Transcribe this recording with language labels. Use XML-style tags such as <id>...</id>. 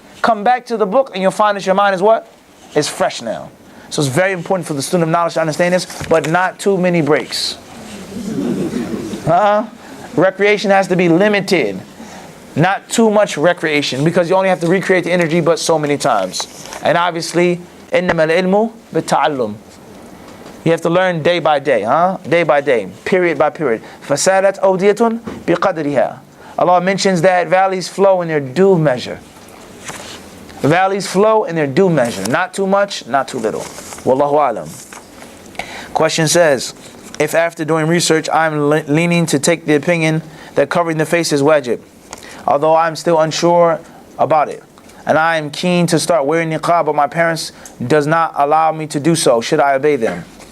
<en>Come back to the book and you'll find that your mind is what? It's fresh now. So it's very important for the student of knowledge to understand this, but not too many breaks. Recreation has to be limited. Not too much recreation, because you only have to recreate the energy but so many times. And obviously,</en> <ar>إِنَّمَا الْعِلْمُ بِالتَّعَلُّمِ.</ar> <en>You have to learn day by day, day by day, period by period.</en> <ar>فَسَالَتْ أَوْدِيَةٌ بِقَدْرِهَا.</ar> <en>Allah mentions that valleys flow in their due measure. Valleys flow in their due measure. Not too much, not too little. Wallahu alam. Question says, if after doing research I'm leaning to take the opinion that covering the face is wajib, although I'm still unsure about it, and I am keen to start wearing niqab, but my parents does not allow me to do so, should I obey them?</en>